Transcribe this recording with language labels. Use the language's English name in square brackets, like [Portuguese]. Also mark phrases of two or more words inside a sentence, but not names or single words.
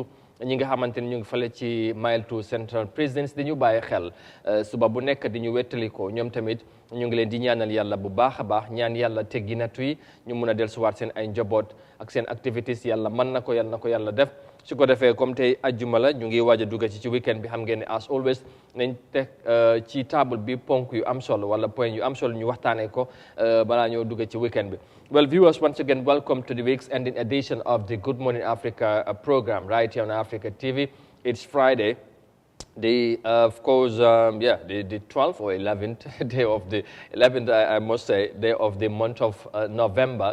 [Wolof] ñi nga xamante ne ñu ngi fale ci Mile 2 Central Prison dañu bàyyi xel suba bu nekk di ñu wettali ko ñoom tamit ñu ngi leen di ñaanal yàlla bu baax a baax ñaan yàlla teggi nattu yi ñu mun a dellusiwaat seen ay njaboot ak seen activités yàlla mën na ko yàlla def su ko defee comme tey ajjuma la ñu ngi waaj a dugg ci weekend bi xam ngeen ne [English] as always [Wolof] nañ teg ci table bi ponk yu am solo wala point yu am solo ñu waxtaanee ko balaa ñoo dugg ci weekend bi. [English] Well, viewers, once again, welcome to the week's ending edition of the Good Morning Africa program right here on Africa TV. It's Friday. Of course, the 12th or 11th day of the 11th, I must say, day of the month of November.